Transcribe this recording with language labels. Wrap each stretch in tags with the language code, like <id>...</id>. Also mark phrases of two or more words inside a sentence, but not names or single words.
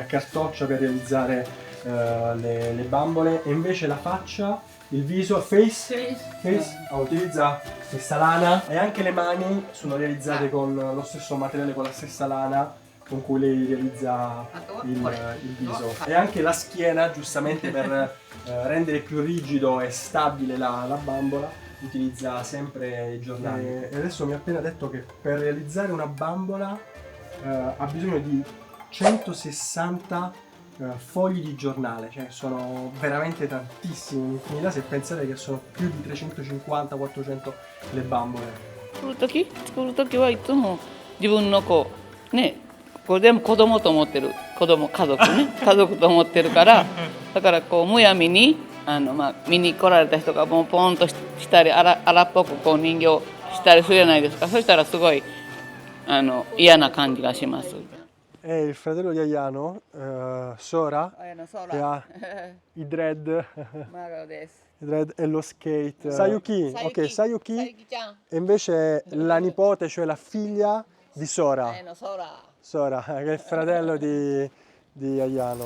<it>accartoccia per realizzare le bambole, e invece la faccia, il viso, face utilizza questa lana, e anche le mani sono realizzate con lo stesso materiale, con la stessa lana con cui lei realizza il viso, e anche la schiena, giustamente per rendere più rigido e stabile la bambola, utilizza sempre i giornali. E adesso mi ha appena detto che per realizzare una bambola ha bisogno di 160 fogli di giornale, cioè sono veramente tantissimi, infinità, se pensate che sono più di 350-400 le bambole.</it> <ja>作る時はいつも自分のこうね、これ全部子供と思ってる、家族ね、家族と思ってるから、だからこうむやみに見に来られた人がもうポンとしたり荒っぽくこう人形したりするじゃないですか。そしたらすごい嫌な感じがします。</ja> <it>È il fratello di Ayano, Sora, che ha i dread, i dread e lo skate. Sayuki, ok, Sayuki, e invece la nipote, cioè la figlia di Sora. Sora, che è il fratello di Ayano.</it>